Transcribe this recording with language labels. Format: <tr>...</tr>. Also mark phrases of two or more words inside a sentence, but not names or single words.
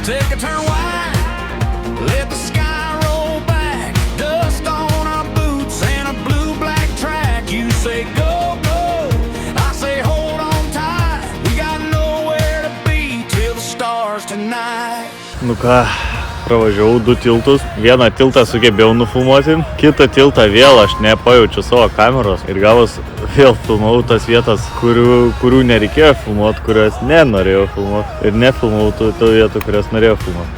<en>Take a turn wide, let the sky roll back. Dust on our boots and a blue-black track. You say go, go, I say hold on tight. We got nowhere to be till the stars tonight.</en> <lt>Nu ką, pravažiavau 2 tiltus. Vieną tiltą sugebėjau nufilmuoti, kitą tiltą vėl aš nepajaučiu savo kameros ir gavos vėl filmavau tas vietas, kurių nereikėjo filmuoti, kurias nenorėjau filmuoti ir nefilmavau tų vietų, kurias norėjau filmuoti.</lt>